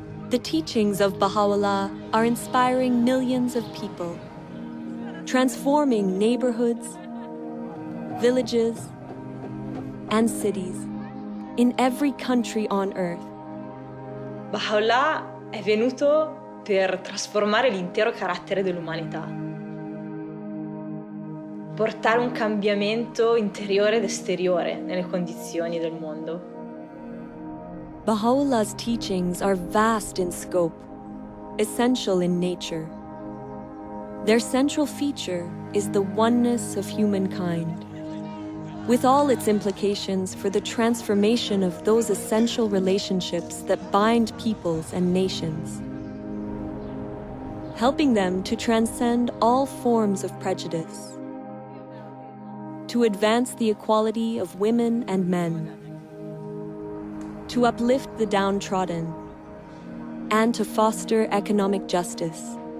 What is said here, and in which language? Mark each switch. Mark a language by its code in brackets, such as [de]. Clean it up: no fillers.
[en] The teachings of Bahá'u'lláh are inspiring millions of people, transforming neighborhoods, villages, and cities in every country on earth. [it] Bahá'u'lláh è venuto per trasformare l'intero carattere dell'umanità, portare un cambiamento interiore ed esteriore nelle condizioni del mondo. [en] Bahá'u'llah's teachings are vast in scope, essential in nature. Their central feature is the oneness of humankind, with all its implications for the transformation of those essential relationships that bind peoples and nations, helping them to transcend all forms of prejudice, to advance the equality of women and men, to uplift the downtrodden, and to foster economic justice.